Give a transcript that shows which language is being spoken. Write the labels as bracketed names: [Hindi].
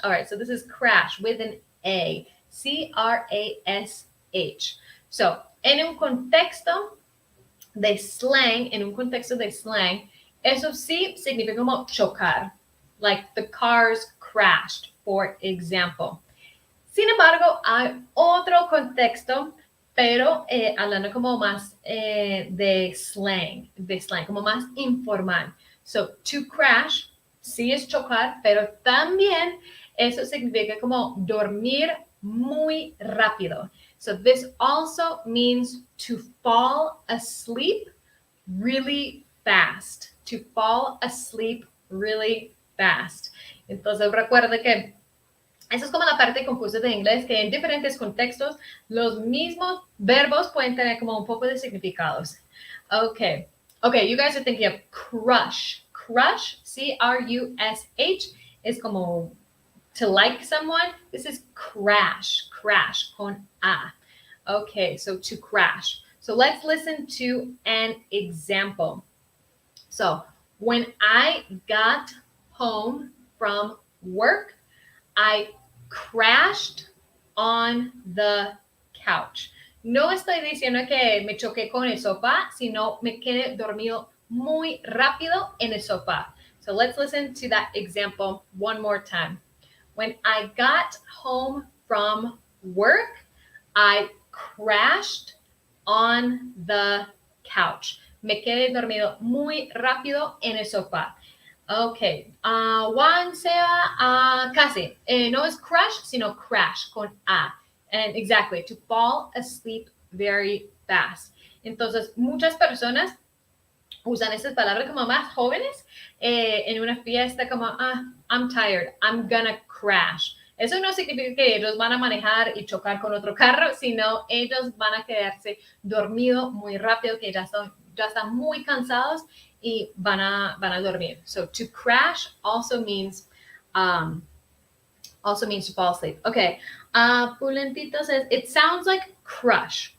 [English] All right, so this is crash with an A. C-R-A-S-H. [Spanish] So, en un contexto de slang, eso sí significa como chocar. [English] Like the cars crashed, for example. [Spanish] Sin embargo, hay otro contexto, pero hablando como más de slang, como más informal. So, to crash, sí es chocar, pero también eso significa como dormir muy rápido. [English] So, this also means to fall asleep really fast. To fall asleep really fast. [Spanish] Entonces, recuerda que Esa es como la parte de concursos de inglés, que en diferentes contextos los mismos verbos pueden tener como un poco de significados. [English] Okay, you guys are thinking of crush. Crush, C-R-U-S-H, is como to like someone. This is crash, crash, [Spanish] con A. [English] Okay, so to crash. So let's listen to an example. So when I got home from work, I crashed on the couch. [Spanish] No estoy diciendo que me choqué con el sofá, sino me quedé dormido muy rápido en el sofá. [English] So let's listen to that example one more time. When I got home from work, I crashed on the couch. [Spanish] Me quedé dormido muy rápido en el sofá. Okay, Juan, Seba, casi. No es crush, sino crash con A. [English] And exactly, to fall asleep very fast. [Spanish] Entonces, muchas personas usan estas palabras como más jóvenes en una fiesta como, [English] I'm tired, I'm gonna crash. [Spanish] Eso no significa que ellos van a manejar y chocar con otro carro, sino ellos van a quedarse dormidos muy rápido, que ya están muy cansados y van a dormir. [English] So to crash also means to fall asleep. Okay. Pulentito says, it sounds like crush.